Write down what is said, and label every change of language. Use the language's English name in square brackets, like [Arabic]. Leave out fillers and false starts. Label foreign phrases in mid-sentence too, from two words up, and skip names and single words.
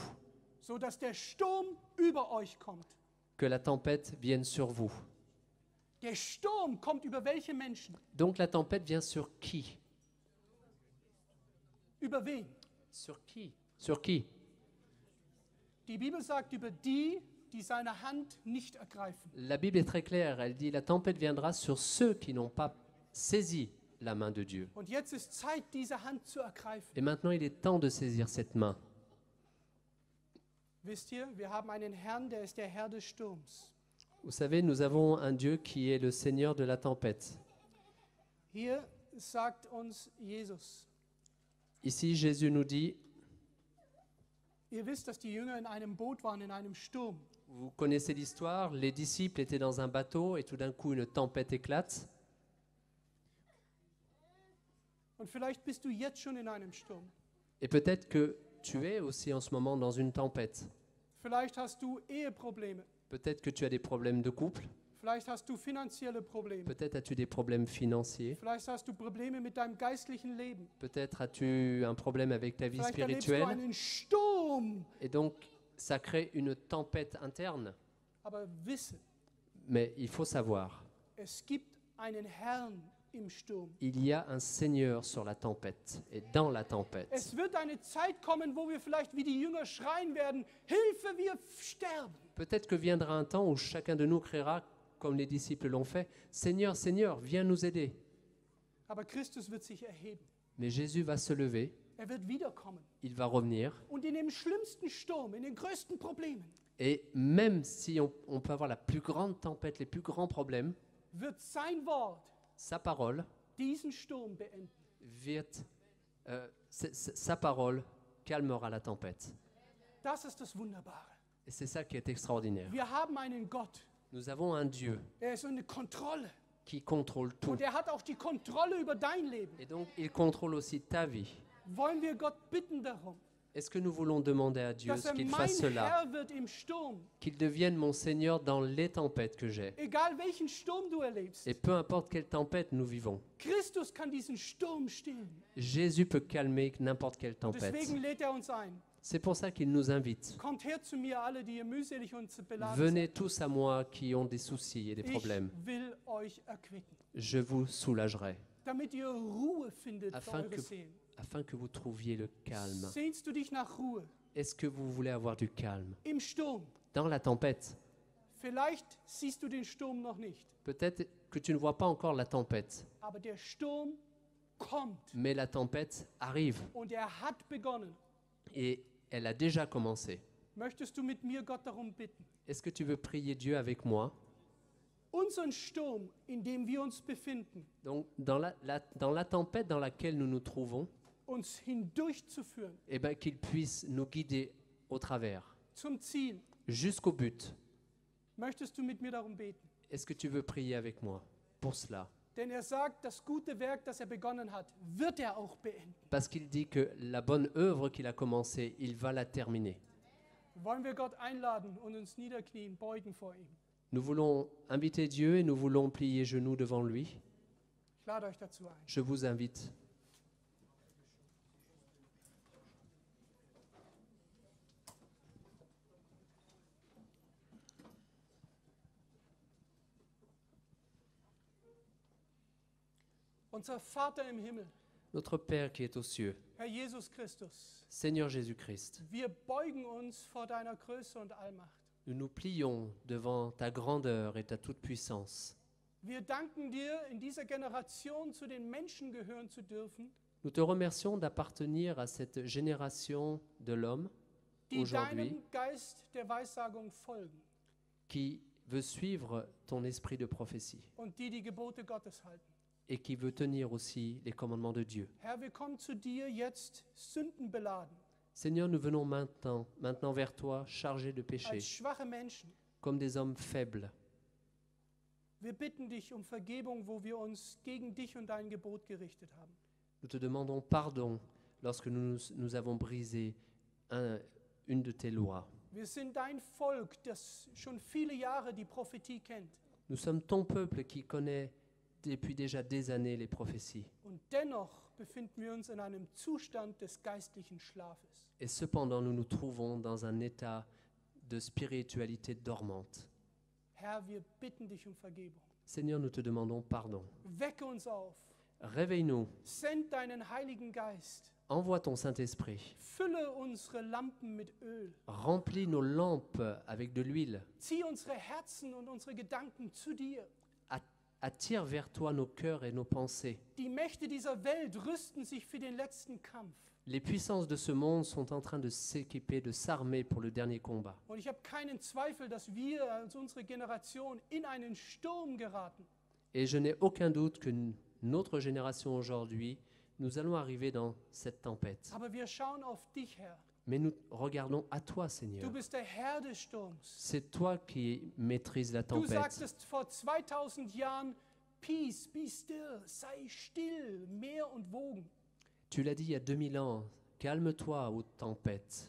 [German] so dass der Sturm über euch kommt. [French] que la tempête vienne sur vous. [German] Der Sturm kommt über welche Menschen? [French] Donc la tempête vient sur qui? [German] Über wen? [French] Sur qui? Sur qui? [German] Die Bibel sagt über die, die seine Hand nicht ergreifen. [French] La Bible est très claire, elle dit la tempête viendra sur ceux qui n'ont pas saisi la main de Dieu. [German] Und jetzt ist Zeit, diese Hand zu ergreifen. [French] Et maintenant il est temps de saisir cette main. [German] Wisst ihr, wir haben einen Herrn, der ist der Herr des Sturms. [French] Vous savez, nous avons un Dieu qui est le Seigneur de la tempête. [German] Hier sagt uns Jesus, [French] Ici, Jésus nous dit, [German] ihr wisst, dass die Jünger in einem Boot waren, in einem Sturm. [French] vous connaissez l'histoire, les disciples étaient dans un bateau et tout d'un coup une tempête éclate. [German] Und vielleicht bist du jetzt schon in einem Sturm. [French] Et peut-être que tu es aussi en ce moment dans une tempête. [German] Vielleicht hast du Eheprobleme. [French] Peut-être que tu as des problèmes de couple. [German] Vielleicht hast du finanzielle Probleme. [French] Peut-être as-tu des problèmes financiers. [German] Vielleicht hast du Probleme mit deinem geistlichen Leben. [French] Peut-être as-tu un problème avec ta vie [German] Vielleicht erlebst du [French] spirituelle. [German] einen Sturm. [French] Et donc, ça crée une tempête interne. [German] Aber wisse, [French] Mais il faut savoir, [German] es gibt einen Herrn im Sturm. [French] il y a un Seigneur sur la tempête et dans la tempête. [German] Es wird eine Zeit kommen, wo wir vielleicht wie die Jünger schreien werden, Hilfe, wir sterben. [French] Peut-être que viendra un temps où chacun de nous criera, comme les disciples l'ont fait, « Seigneur, Seigneur, viens nous aider ». [German] Aber Christus wird sich erheben. [French] Mais Jésus va se lever, [German] Er wird wiederkommen. [French] il va revenir. [German] Und in dem schlimmsten Sturm, in den größten Problemen, [French] Et même si on peut avoir la plus grande tempête, les plus grands problèmes, [German] wird sein Wort [French] sa parole, [German] diesen Sturm beenden. [French] sa parole calmera la tempête. [German] Das ist das Wunderbare. [French] Et c'est ça qui est extraordinaire. [German] Wir haben einen Gott, [French] Nous avons un Dieu [German] er ist eine Kontrolle. [French] qui contrôle tout. [German] Und er hat auch die Kontrolle über dein Leben. [French] Et donc, il contrôle aussi ta vie. [German] Wollen wir Gott bitten darum, [French] Est-ce que nous voulons demander à Dieu [German] dass er [French] qu'il [German] mein [French] fasse cela, [German] Herr wird im Sturm, [French] qu'il devienne mon Seigneur dans les tempêtes que j'ai? [German] egal welchen Sturm du erlebst. [French] Et peu importe quelle tempête nous vivons, [German] Christus kann diesen Sturm stillen. [French] Jésus peut calmer n'importe quelle tempête. [German] Deswegen lädt er uns ein. [French] C'est pour ça qu'il nous invite. [German] Kommt her zu mir, alle, die ihr mühselig und beladen [French] Venez [German] seid. [French] tous à moi qui ont des soucis et des [German] Ich [French] problèmes. [German] will euch erquicken, [French] Je vous soulagerai, [German] damit ihr Ruhe findet für [French] Afin [German] eure [French] que- [German] Seelen. [French] afin que vous trouviez le calme. [German] Sehnst du dich nach Ruhe [French] Est-ce que vous voulez avoir du calme [German] im Sturm? [French] dans la tempête? [German] Vielleicht siehst du den Sturm noch nicht, [French] Peut-être que tu ne vois pas encore la tempête, [German] aber der Sturm kommt [French] mais la tempête arrive [German] und er hat begonnen. [French] et elle a déjà commencé. [German] Möchtest du mit mir Gott darum bitten, [French] Est-ce que tu veux prier Dieu avec moi? [German] unseren Sturm, in dem wir uns befinden, [French] Donc, dans la tempête dans laquelle nous nous trouvons, [German] uns hindurchzuführen [French] eh ben, qu'il puisse nous guider au travers, [German] zum Ziel? [French] jusqu'au but. [German] Möchtest du mit mir darum beten? [French] Est-ce que tu veux prier avec moi pour cela? [German] Denn er sagt, das gute Werk, das er begonnen hat, wird er auch beenden. [French] Parce qu'il dit que la bonne œuvre qu'il a commencée, il va la terminer. [German] Wollen wir Gott einladen und uns niederknien, beugen vor ihm? [French] Nous voulons inviter Dieu et nous voulons plier genoux devant lui. [German] Ich lade euch dazu ein. [French] Je vous invite. [German] Unser Vater im Himmel, [French] Notre Père qui est aux cieux, [German] Herr Jesus Christus, [French] Seigneur Jésus-Christ, [German] wir beugen uns vor deiner Größe und Allmacht. [French] nous nous plions devant ta grandeur et ta toute-puissance. [German] Wir danken dir, in dieser Generation zu den Menschen gehören zu dürfen, [French] Nous te remercions d'appartenir à cette génération de l'homme [German] die [French] aujourd'hui [German] deinem Geist der Weissagung folgen [French] qui veut suivre ton esprit de prophétie [German] und die die Gebote Gottes halten. [French] et qui veut tenir aussi les commandements de Dieu. [German] Herr, wir kommen zu dir jetzt sündenbeladen, [French] Seigneur, nous venons maintenant vers toi chargés de péché, [German] als schwache Menschen. [French] comme des hommes faibles. [German] Wir bitten dich um Vergebung, wo wir uns gegen dich und dein Gebot gerichtet haben. [French] Nous te demandons pardon lorsque nous avons brisé une de tes lois. [German] Wir sind dein Volk, das schon viele Jahre die Prophetie kennt. [French] Nous sommes ton peuple qui connaît depuis déjà des années les prophéties. [German] Und dennoch befinden wir uns in einem Zustand des geistlichen Schlafes. [French] Et cependant, nous nous trouvons dans un état de spiritualité dormante. [German] Herr, wir bitten dich um Vergebung. [French] Seigneur, nous te demandons pardon. [German] Wecke uns auf. [French] Réveille-nous, [German] Send deinen Heiligen Geist. [French] envoie ton Saint-Esprit, [German] Fülle unsere Lampen mit Öl. [French] remplis nos lampes avec de l'huile, [German] Zieh unsere Herzen und unsere Gedanken zu dir. [French] attire vers toi nos cœurs et nos pensées. [German] Die Mächte dieser Welt rüsten sich für den letzten Kampf. [French] Les puissances de ce monde sont en train de s'équiper, de s'armer pour le dernier combat. [German] Und ich habe keinen Zweifel, dass wir als unsere Generation in einen Sturm geraten. [French] Et je n'ai aucun doute que notre génération aujourd'hui, nous allons arriver dans cette tempête. [German] Aber wir schauen auf dich, Herr. [French] Mais nous regardons à toi, [German] Du [French] Seigneur. [German] bist der Herr des Sturms. [French] C'est toi qui maîtrises la [German] Du [French] tempête. [German] sagtest vor 2000 Jahren, [English] Peace, be still, [German] sei still, Meer und Wogen. [French] Tu l'as dit il y a 2000 ans, calme-toi aux tempêtes.